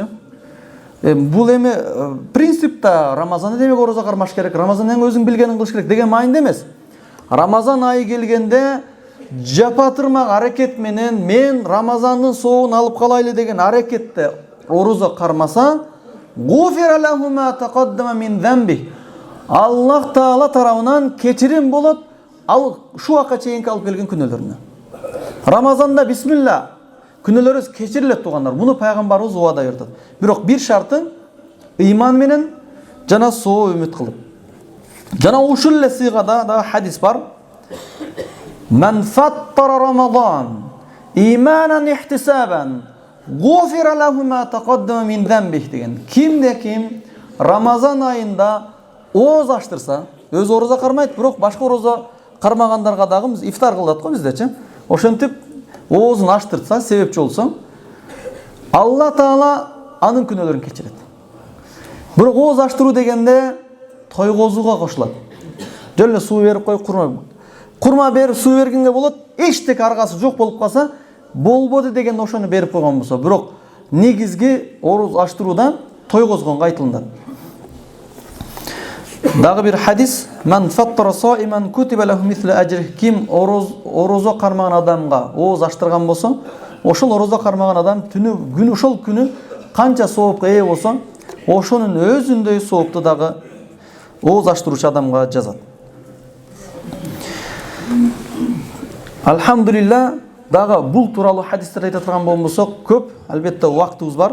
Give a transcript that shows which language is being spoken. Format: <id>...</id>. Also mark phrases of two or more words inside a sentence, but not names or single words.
<ky>Бул эми принципта Рамазанда демек ороза кармаш керек, Рамазандан өзүң билгенин кылыш керек деген маанинде эмес. Рамазан айы келгенде жапатырмак аракет менен мен Рамазандын соогун алып калайлы деген аракетте ороза кармаса,</ky> <ar>غفر له ما تقدم من ذنبه.</ar> <ky>Аллах Таала тарабынан кечирим болот ал шу вакытка чейинки алып келген күнөөлөрүнө. Рамазанда бисмилла күнөөлөрүбүз кечирилет тугандар. Муну пайгамбарыбыз убада берди. Бирок бир шарты ыйман менен жана соо үмүт кылып. Жана ушул эле сыйгада да хадис бар.</ky> <ar>من فطر رمضان إيمانا احتسابا غفر له ما تقدم من ذنبه деген.</ar> <ky>Кимде ким Рамазан айында ооз аштырса, өзү ороза кармайт, бирок башка ороза кармагандарга дагы биз ифтар кылат го биздечи. Ошентип оозун аштырса, себепчи болсо, Алла Таала анын күнөөлөрүн кечирет. Бирок ооз аштыруу дегенде тойгозууга кошулат. Жөн эле суу берип кой, курма берип суу бергенге болот, эчтеке аргасы жок болуп калса, болбоду деген ошону берип койгон болсо, бирок негизги ооз аштырууда тойгозгонго айтылынат. Дагы бир хадис:</ky> <ar>"من فطر صائما كتب له مثل أجره."</ar> <ky>Ким орозо кармаган адамга ооз аштырган болсо, ошол орозо кармаган адам күнү ошол күнү канча соопко ээ болсо, ошонун өзүндөй соопту дагы ооз аштыруучу адамга жазат. Алхамдулилла, дагы бул тууралуу хадистер айта турган болсок, көп, албетте убактыбыз бар.</ky>